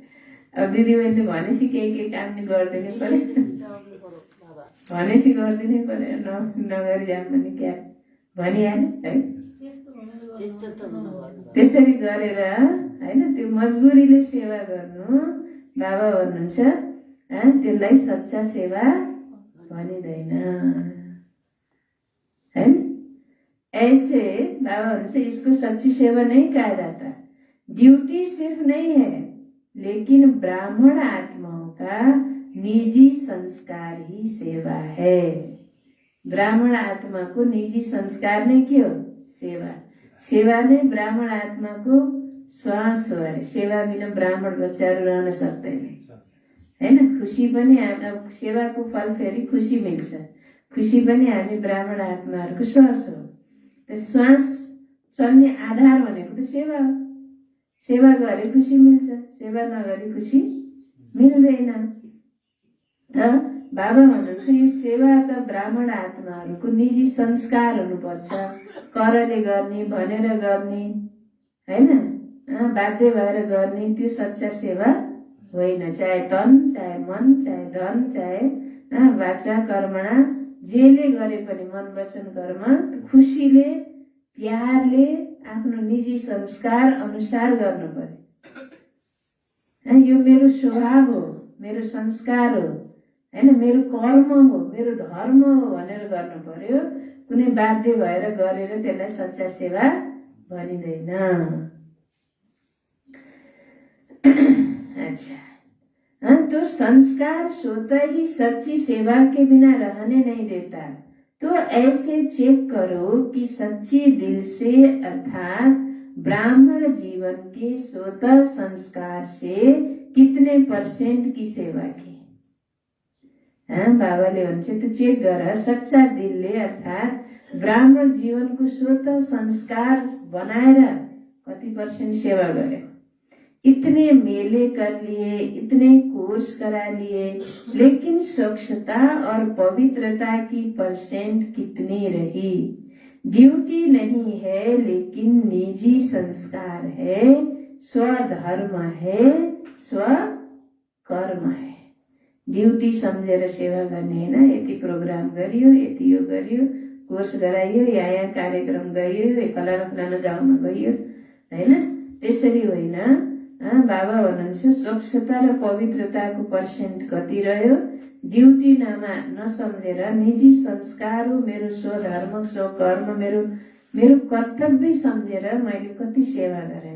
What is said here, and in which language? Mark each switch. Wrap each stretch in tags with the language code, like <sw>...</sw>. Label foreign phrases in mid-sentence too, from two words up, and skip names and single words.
<ne>अब दिदीबहिनीले भनेपछि केही काम नि गरिदिनै पर्यो, भनेपछि गरिदिनै पर्यो, नगरी जाम भने क्या भनिहाल्यो है। त्यसरी गरेर हैन, त्यो मजबुरीले सेवा गर्नु बाबा भन्नुहुन्छ, त्यसलाई सच्चा सेवा भनिदैन हैन।</ne> <hi>ऐसे</hi> <ne>बाबा भन्नुहुन्छ</ne> <hi>इसको सच्ची सेवा नहीं कहा जाता। ड्यूटी सिर्फ नहीं है, लेकिन ब्राह्मण आत्माओं का निजी संस्कार ही सेवा है।</hi> <ne>ब्राह्मण आत्माको निजी संस्कार नै के हो? सेवा। सेवा नै ब्राह्मण आत्माको श्वास हो अरे। सेवा बिना ब्राह्मण बच्चाहरू रहन सक्दैन हैन। खुसी पनि अब सेवाको फल फेरि खुसी मिल्छ। खुसी पनि हामी ब्राह्मण आत्माहरूको श्वास हो। श्वास चल्ने आधार भनेको त सेवा हो। सेवा गरे खुसी मिल्छ, सेवा नगरी खुसी मिल्दैन। त बाबा भन्नुहुन्छ यो सेवा त ब्राह्मण आत्माहरूको निजी संस्कार हुनुपर्छ। करले गर्ने, भनेर गर्ने हैन, बाध्य भएर गर्ने त्यो सच्चा सेवा होइन। चाहे तन, चाहे मन, चाहे धन, चाहे वाचा कर्मणा जेले गरे पनि मन वचन कर्म खुसीले प्यारले आफ्नो निजी संस्कार अनुसार गर्नु पर्यो। यो मेरो स्वभाव हो, मेरो संस्कार हो हैन, मेरो कर्म हो, मेरो धर्म हो भनेर गर्नु पर्यो। कुनै बाध्य भएर गरेर त्यसलाई सच्चा सेवा भनिँदैन।</ne> <hi>अच्छा, तो संस्कार स्वतः ही सच्ची सेवा के बिना रहने नहीं देता। तो ऐसे चेक करो कि सच्ची दिल से अर्थात ब्राह्मण जीवन के स्वतः संस्कार से कितने % की सेवा की।</hi> <ne>बाबाले भन्छ त्यो चेक गर, सच्चा दिलले अर्थात ब्राह्मण जीवनको स्वतः संस्कार बनाएर कति % सेवा गर्यो।</ne> <hi>इतने मेले कर लिए, इतने कोर्स करा लिए, लेकिन स्वच्छता और पवित्रता की % कितनी रही। ड्यूटी नहीं है लेकिन निजी संस्कार है, स्वधर्म है, स्वकर्म है।</hi> <ne>ड्यूटी सम्झेर सेवा गर्ने हैन। यति प्रोग्राम गरियो, यति यो गरियो, कोर्स गराइयो, यहाँ कार्यक्रम गरियो, फलाना फलाना गाउँमा गइयो हैन, त्यसरी होइन। बाबा भन्नुहुन्छ स्वच्छता र पवित्रताको % कति रह्यो। ड्यूटी नसम्झेर निजी संस्कार हो, मेरो स्वधर्म स्वकर्म, मेरो कर्तव्य सम्झेर मैले कति सेवा गरेँ।</ne>